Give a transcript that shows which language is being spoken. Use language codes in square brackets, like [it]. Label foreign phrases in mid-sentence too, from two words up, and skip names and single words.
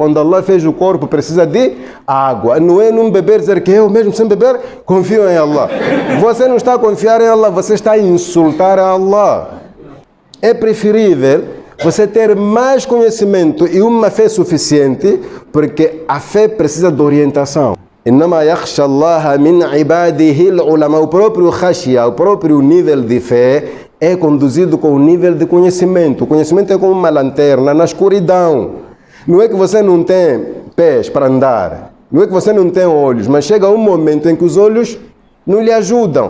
[pt] Quando Allah fez o corpo, precisa de água. Não é não beber, dizer que eu mesmo sem beber, confio em Allah. Você não está a confiar em Allah, você está a insultar a Allah. É preferível você ter mais conhecimento e uma fé suficiente, porque a fé precisa de orientação. [ar] إنما يخشى الله من عباده العلماء. [pt] O próprio khashia, o próprio nível de fé é conduzido com o nível de conhecimento. O conhecimento é como uma lanterna na escuridão. Não é que você não tem pés para andar, não é que você não tem olhos, mas chega um momento em que os olhos não lhe ajudam.